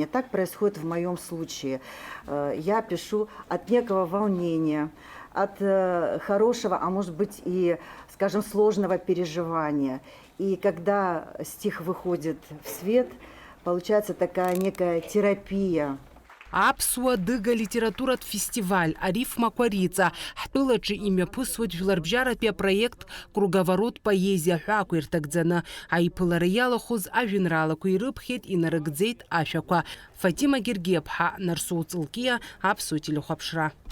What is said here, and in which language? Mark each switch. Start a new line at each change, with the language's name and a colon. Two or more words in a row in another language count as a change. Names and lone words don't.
Russian: Так происходит в моем случае. Я пишу от некого волнения, от хорошего, а может быть и, скажем, сложного переживания. И когда стих выходит в свет, получается такая некая терапия.
Abkhazian: Аԥсуа-Дыга литературатә фестиваль Ариф Макәариҵа ҳтәылаҿы имҩаԥысуеит жәларбжьаратәи апроект Круговорот поезиа ҳәаақәа ирҭагӡаны. Аиԥылара иалахәыз ажәеинраалақәа ирыԥхьеит, инарыгӡеит ашәақәа. Фатима Гергиаԥҳа, Нарсоу Ҵылкиа, Аԥсуа телехәаԥшра.